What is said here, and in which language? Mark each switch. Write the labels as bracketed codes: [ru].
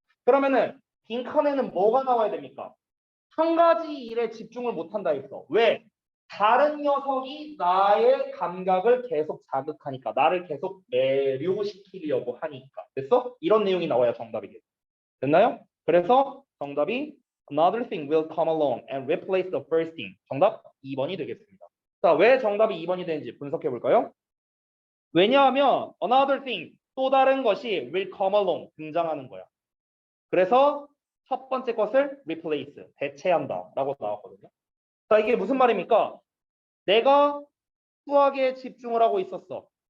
[ko] 그러면은 빈칸에는 뭐가 나와야 됩니까? 한 가지 일에 집중을 못한다 했어. 왜? 다른 녀석이 나의 감각을 계속 자극하니까 나를 계속 매료시키려고 하니까. 됐어? 이런 내용이 나와야 정답이겠죠. 됐나요? 그래서 정답이 [en] Another thing will come along and replace the first thing. [ko] 정답 2번이 되겠습니다. 자, 왜 정답이 2번이 되는지 분석해 볼까요? 왜냐하면 [en] another thing, [ko] 또 다른 것이 [en] will come along, [ko] 등장하는 거야. 그래서 첫 번째 것을 replace, 대체한다 라고 나왔거든요. 자, 이게 무슨 말입니까? 내가 수학에 집중을 하고 있었어.